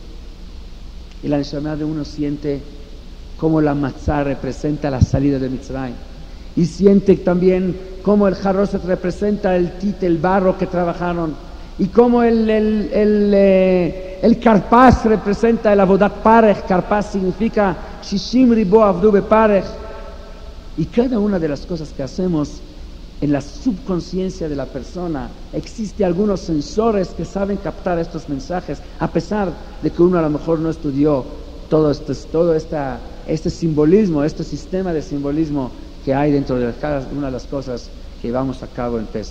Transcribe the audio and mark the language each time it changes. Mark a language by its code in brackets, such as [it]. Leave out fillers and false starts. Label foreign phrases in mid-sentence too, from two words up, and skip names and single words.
[es] Y la neshama de uno siente cómo la matzá representa la salida de Mitzrayim, y siente también cómo el jarroset representa el tite, el barro que trabajaron, y cómo el karpaz representa el [he] עבודת פרך. Karpaz significa שישים ריבוא עבדו בפרך. [es] Y cada una de las cosas que hacemos en la subconsciencia de la persona, existe algunos sensores que saben captar estos mensajes, a pesar de que uno a lo mejor no estudió todo este simbolismo, este sistema de simbolismo que hay dentro de cada una de las cosas que llevamos a cabo en Pesach.